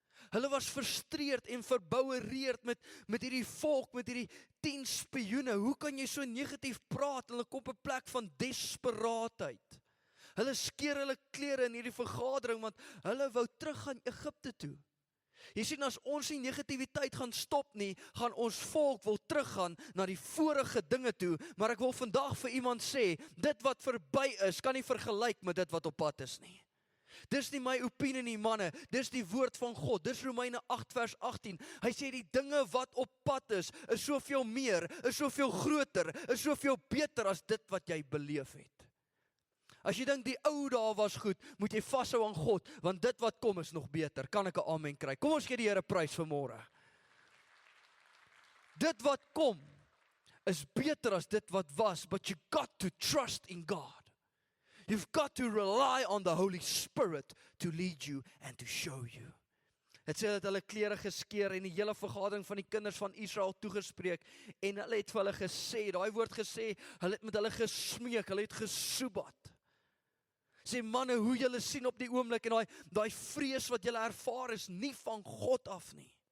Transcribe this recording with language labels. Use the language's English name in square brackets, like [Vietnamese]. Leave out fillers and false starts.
[Afrikaans] Hulle was frustreerd en verboureerd met hierdie volk, met hierdie 10 spioene. Hoe kan jy so negatief praat? Hulle kom op 'n plek van desperaatheid. Hulle skeur hulle klere in hierdie vergadering, want hulle wou terug gaan Egipte toe. Jy sien, as ons nie negativiteit gaan stop nie, gaan ons volk wil teruggaan na die vorige dinge toe, maar ek wil vandag vir iemand sê, dit wat verby is, kan nie vergelyk met dit wat op pad is nie. Dis nie my opinie nie, manne, dis die woord van God, dis Romeine 8 vers 18, hy sê die dinge wat op pad is soveel meer, is soveel groter, is soveel beter as dit wat jy beleef het. As jy dink die ou dae was goed, moet jy vashou aan God, want dit wat kom is nog beter. Kan ek 'n amen kry? Kom ons gee die Here prys vanmôre. Dit wat kom is beter as dit wat was, [English] but you got to trust in God. You've got to rely on the Holy Spirit to lead you and to show you. [Afrikaans] Het sê dat hulle klere geskeur en die hele vergadering van die kinders van Israel toegespreek en hulle het vir hulle gesê, daai woord gesê, hulle het met hulle gesmeek, hulle het gesoebat. Sê manne, hoe julle sien op die oomblik en daai vrees wat julle ervaar is nie van God af nie.